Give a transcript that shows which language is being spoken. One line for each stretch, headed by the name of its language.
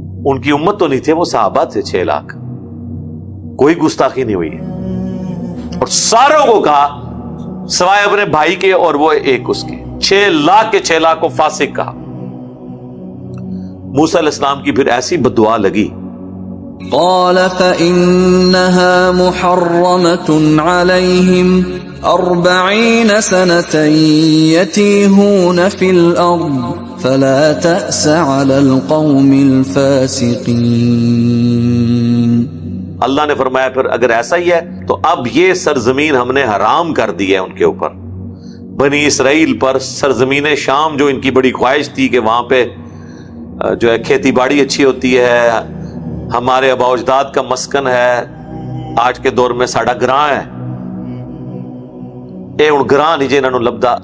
Urdu: ان کی امت تو نہیں تھے، وہ صحابہ تھے 6 لاکھ، کوئی گستاخی نہیں ہوئی ہے. اور ساروں کو کہا سوائے اپنے بھائی کے اور وہ ایک اس کے، 6 لاکھ کے 6 لاکھ کو فاسق کہا. موسیٰ علیہ السلام کی پھر ایسی بددعا لگی.
Arabic: قال فإنها محرمة عليهم 40 سنة يتيهون في الأرض فلا تأس على القوم الفاسقين.
Urdu: اللہ نے فرمایا پھر اگر ایسا ہی ہے تو اب یہ سرزمین ہم نے حرام کر دی ہے ان کے اوپر، بنی اسرائیل پر. سرزمین شام جو ان کی بڑی خواہش تھی کہ وہاں پہ جو ہے کھیتی باڑی اچھی ہوتی ہے، ہمارے آباء و اجداد کا مسکن ہے، آج کے دور میں
Punjabi: ساڑا گراں ہے، اے ان گراں نہیں جنہوں نے لبدا.